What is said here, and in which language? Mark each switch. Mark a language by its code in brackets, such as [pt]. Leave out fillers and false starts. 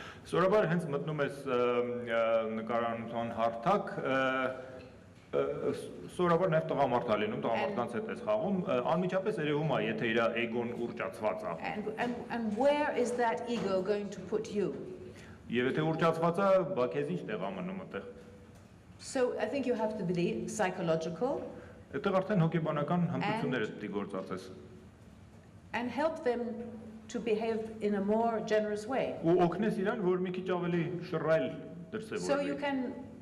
[hy] Սովորաբար հենց մտնում ես նկարանության հարթակ, սովորաբար նաև տղամարդ ա լինում, տղամարդանց հետ ես խաղում, անմիջապես երևում է, եթե իր էգոն ուռճացված է։ [en] And where is that ego going to put you? [hy] Եվ եթե ուռճացված է, բա քեզ ինչ տեղ ա մնում այդտեղ։ [en] So I think you have to be psychological. [hy] Այդտեղ արդեն հոգեբանական հմտությունները պետք է գործածես։ [en] And help them to behave in a more generous way. [hy] Ու օգնես իրան, որ մի քիչ ավելի շռայլ դրսևորվի։